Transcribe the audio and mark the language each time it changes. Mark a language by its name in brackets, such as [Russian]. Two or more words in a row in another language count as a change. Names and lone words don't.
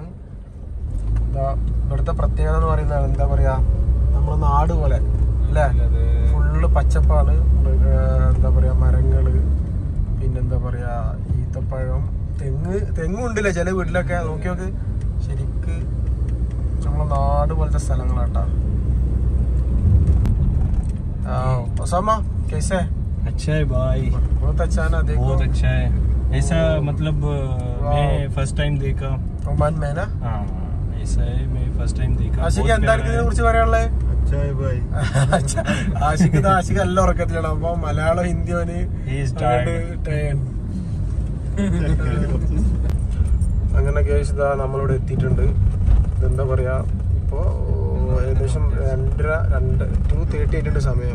[Malayalam] ഇതാ ഇവിടുത്തെ പ്രത്യേകത എന്ന് പറയുന്നത് എന്താ പറയാ, നമ്മുടെ നാട് പോലെ അല്ലേ, ഫുള്ള് പച്ചപ്പാണ്. എന്താ പറയാ, മരങ്ങള്, പിന്നെന്താ പറയാ ഈത്തപ്പഴം, തെങ്ങുണ്ടല്ലേ ചില വീട്ടിലൊക്കെ. നോക്കി നോക്ക്, ശരിക്ക് നമ്മളെ നാട് പോലത്തെ സ്ഥലങ്ങളാട്ടാ. [Hindi] ओसामा कैसे है? अच्छा है भाई, बहुत अच्छा है ना. देखो बहुत अच्छा है. ऐसा मतलब मैं [English] first time [Hindi] देखा ओमान में ना. हाँ ऐसा है, मैं [English] first time [Hindi] देखा. [Malayalam] ആഷിക്ക് എന്താണ് ഇതിനെ കുറിച്ച് പറയാനുള്ളത്? [Hindi] अच्छा है भाई. [Malayalam] ആഷിക്ക് എല്ലാം ഉറക്കത്തിലാണ്. അപ്പൊ മലയാളം ഹിന്ദി അങ്ങനെ കേസ് ഇതാ നമ്മളിവിടെ എത്തിയിട്ടുണ്ട്. എന്താ പറയാ, ഇപ്പോ ഏകദേശം 2:30 ആയിട്ടുണ്ട് സമയം.